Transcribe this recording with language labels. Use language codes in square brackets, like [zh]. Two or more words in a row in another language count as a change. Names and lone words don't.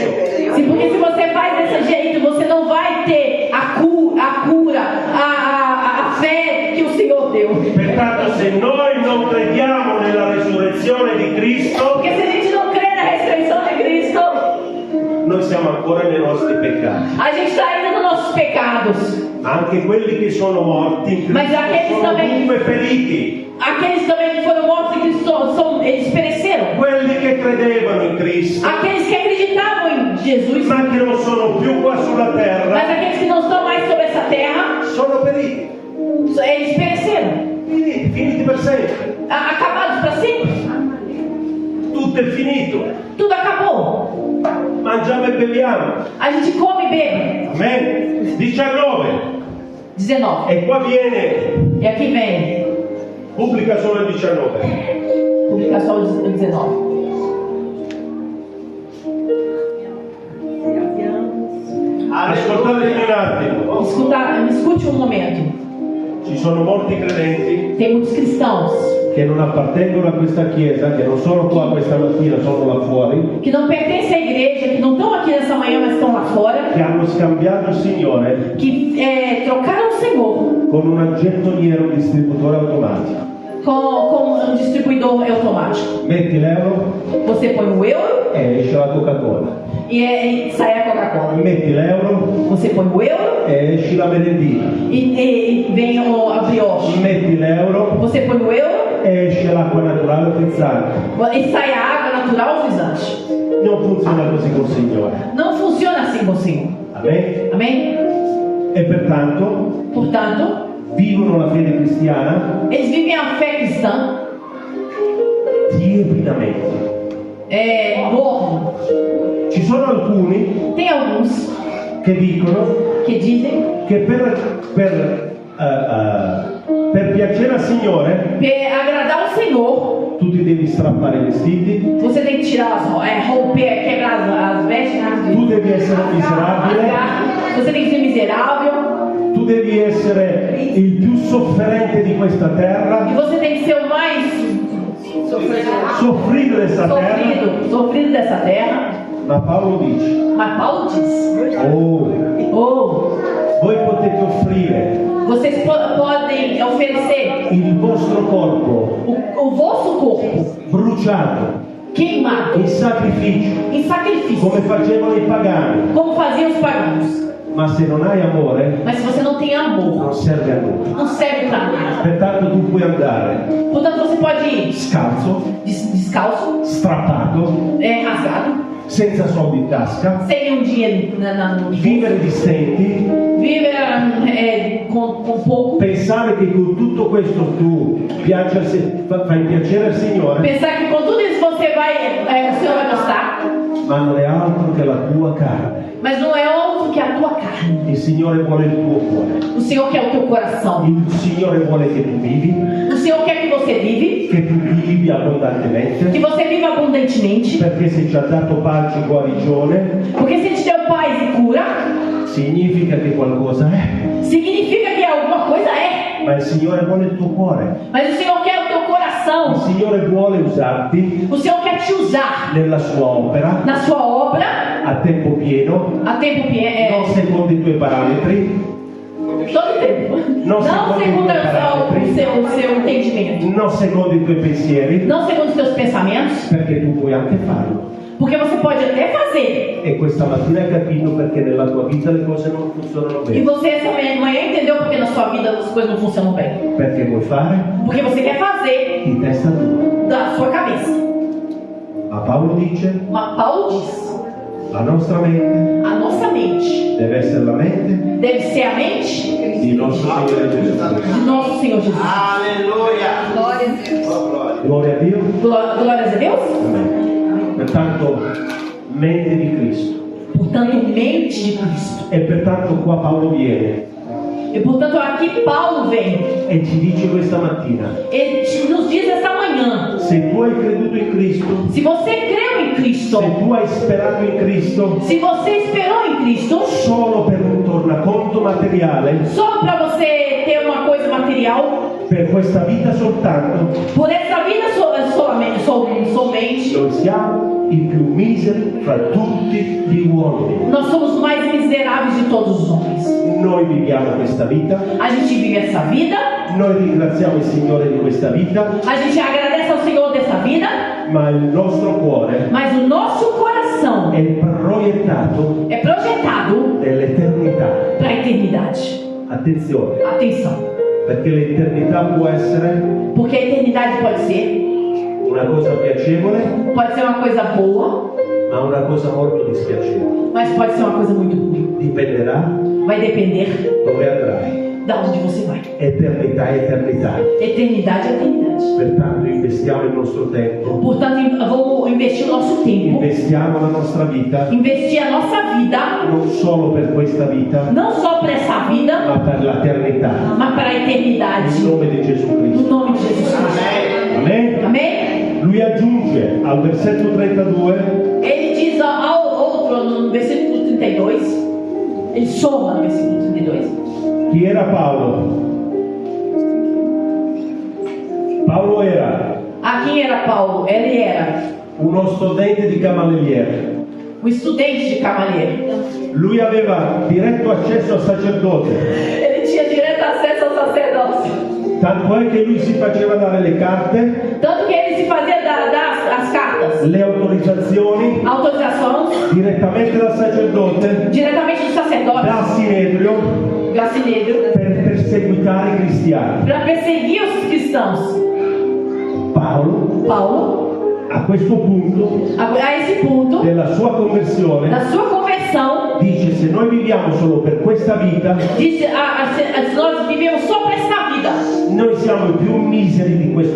[pt] Porque se você faz desse jeito, você não vai ter a cura, a fé que o Senhor deu. [it] Pertanto, se noi non crediamo nella resurrezione di Cristo, [pt] Porque se a gente não crê na ressurreição de Cristo, [it] noi siamo ancora nei nostri peccati. [pt] a gente está ainda nos nossos pecados. [it] Anche quelli che sono morti in Ma Cristo già che sono sta bene. dunque feriti. [pt] Aqueles também que foram mortos em Cristo, eles pereceram. [it] Quelli che credevano in Cristo, [pt] Aqueles que acreditavam em Jesus, [it] ma che non sono più qua sulla [pt] mas [it] terra, [pt] aqueles que não estão mais sobre essa terra, [it] sono feriti. [pt] eles pereceram. [it] Finiti per sempre. [pt] Acabados para sempre. [it] Tutto è finito. [pt] Tudo acabou. [it] Mangiamo e beviamo. [pt] A gente come e bebe. [it] Amen. 19. [pt] 19. [it] E qua viene, [pt] E aqui vem. [it] pubblica solo il 19. [pt] Publica só o 19. [it] Ascoltatemi un attimo. [pt] Me escute um momento. [it] Ci sono molti credenti [pt] Tem muitos cristãos [it] che non appartengono a questa chiesa, che non sono qua questa mattina, sono là fuori, [pt] que não pertencem à igreja, que não estão aqui nessa manhã, mas estão lá fora, [it] che hanno scambiato il Signore [pt] que trocaram o Senhor [it] con un gettoniero distributore automatico. [pt] com um distribuidor automático. [it] Metti l'euro [pt] Você põe o euro [it] e esce la Coca-Cola. [pt] e sai a Coca-Cola. [it] Metti l'euro [pt] Você põe o euro [it] e esce la merendina. [pt] e vem a brioche. [it] Metti l'euro [pt] Você põe o euro [it] e esce l'acqua naturale frizzante. [pt] e sai a água natural frisante. [it] Non funziona così col Signore. [pt] Não funciona assim com o Senhor. [it] Amen? [pt] Amém? [it] E pertanto [pt] Portanto, [it] vivono la fede cristiana [pt] eles vivem a fé cristã [it] tiepidamente. [pt] morno. [it] Ci sono alcuni [pt] Tem alguns [it] che dicono [pt] que dizem [it] che per piacere al Signore [pt] que agradar o Senhor, [it] tu ti devi strappare i vestiti, [pt] você tem que tirar romper, quebrar as vestes, [it] tu devi essere miserabile, [pt] você tem que ser miserável, [it] tu devi essere il più sofferente di questa [pt] e [it] terra, [pt] você tem que ser o mais [it] soffrire questa terra. [pt] sofrido dessa terra. [it] Ma Paolo dice, [pt] Mas Paulo diz: [it] oh, voi potete offrire [pt] vocês podem oferecer [it] il vostro corpo [pt] o vosso corpo [it] bruciato [pt] queimado [it] in sacrificio, [pt] em sacrifício, [it] come facevano i pagani, [pt] como faziam os pagãos. [it] ma se non hai amore [pt] Mas se você não tem amor, [it] non serve a nulla. [pt] não serve para nada. [it] Pertanto tu puoi andare [pt] Portanto, você pode ir [it] scalzo, [pt] descalço, [it] strappato, [pt] rasgado, [it] senza soldi in tasca, [pt] sem nenhum dinheiro no [it] vivere di stenti, [pt] viver com pouco, [it] pensare che con tutto questo tu fai piacere al Signore, [pt] pensar que com tudo isso você vai, o Senhor vai gostar, [it] ma non è altro che la tua carne. [pt] mas não é outro que a tua carne. [it] Il Signore vuole il tuo cuore. [pt] O Senhor quer o teu coração. [it] Il Signore vuole che tu vivi, [pt] O Senhor quer que você vive, [it] che tu vivi abbondantemente, [pt] que você viva abundantemente, [it] perché se ci ha dato pace e guarigione, [pt] porque se Ele te deu paz e cura, [it] significa che qualcosa è. [pt] significa que alguma coisa é. [it] Ma il Signore vuole il tuo cuore. [pt] Mas o Senhor quer o teu [it] Il [pt] coração. [it] Signore vuole usarti [pt] O Senhor quer te usar [it] nella sua opera [pt] na sua obra [it] a tempo pieno, [pt] a tempo [it] non secondo i tuoi parametri, [pt] todo tempo. Não Não segundo segundo o o seu entendimento. [it] non secondo i tuoi pensieri, [pt] Não segundo os teus pensamentos. [it] perché tu puoi anche farlo. [pt] Porque você pode até fazer. [it] E questa mattina hai capito perché nella tua vita le cose non funzionano [pt] E [it] bene. [pt] você essa manhã entendeu porque na sua vida as coisas não funcionam bem. [it] Perché vuoi fare [pt] Porque você quer fazer [it] di testa tua. [pt] da sua cabeça. [it] Ma Paolo dice, [pt] Mas Paulo diz: [it] la nostra mente [pt] a nossa mente [it] deve essere la mente [pt] deve ser a mente [it] di nostro Signore Gesù. [pt] de nosso Senhor Jesus. [it] Alleluia. [pt] Glória a Deus. [it] Oh, gloria. Gloria a Dio. [pt] Glórias a Deus. [it] Amen. Pertanto, mente di Cristo. [pt] Portanto, mente de Cristo. [it] E pertanto qua Paolo viene [pt] E portanto, aqui Paulo vem. [it] e ci dice questa mattina, [pt] Ele nos diz essa manhã: [it] se tu hai creduto in Cristo, [pt] se você creu em Cristo, [it] se tu hai sperato in Cristo [pt] se você esperou em Cristo, [it] solo per un tornaconto materiale, [pt] só para você ter uma coisa material, [it] per questa vita soltanto, [pt] por essa vida somente, [it] noi siamo i più miseri fra tutti gli uomini. [pt] Nós somos os mais miseráveis de todos os homens. [it] Noi viviamo questa vita, [pt] A gente vive essa vida, [it] noi ringraziamo il Signore di questa vita, [pt] a gente agradece ao Senhor dessa vida, [it] ma il nostro cuore [pt] mas o nosso coração [it] è proiettato [pt] é projetado [it] nell'eternità. [pt] para a eternidade. [it] Attenzione, [pt] Atenção, [it] perché l'eternità può essere [pt] porque a eternidade pode ser [it] una cosa piacevole, [pt] uma coisa boa, [it] ma una cosa molto dispiacevole. [pt] mas pode ser uma coisa muito ruim. [it] Dipenderà [pt] Vai depender [it] dove andrai. [pt] de onde você vai. [it] Eternità è eternità. [pt] Eternidade é eternidade. [it] Pertanto investiamo il nostro tempo, [pt] Portanto, vamos investir o nosso tempo, [it] investiamo la nostra vita, [pt] investir a nossa vida, [it] non solo per questa vita, [pt] não só para essa vida, [it] ma per l'eternità. [pt] mas para a eternidade. [it] In nome di Gesù [pt] No [it] Cristo. [pt] nome de Jesus Cristo. [it] Amen. [pt] Amém? [it] Lui aggiunge al versetto 32, [pt] Ele diz ao outro no versículo 32, ele soma no versículo 32. [it] chi era Paolo? Paolo era [pt] Quem era Paulo? Ele era [it] uno studente di Gamaliele. [pt] estudante de Gamaliel. [it] Lui aveva diretto accesso al sacerdote, [pt] Ele tinha direto acesso ao sacerdócio. [it] tanto è che lui si faceva dare le carte, [pt] Tanto que ele se fazia dar as cartas, [it] le autorizzazioni [pt] autorizações, [it] direttamente dal sacerdote, [pt] diretamente do sacerdote, [it] dal Sinedrio, [pt] Gacinedo, [it] per perseguitare i cristiani. [pt] para perseguir os cristãos. Paulo, [it] A questo punto [pt] a esse punto [it] della sua conversione, [pt] da sua conversão, [it] dice: se noi viviamo solo per questa vita, [pt] disse: nós vivemos só para esta vida. [it] noi siamo i più miseri di questo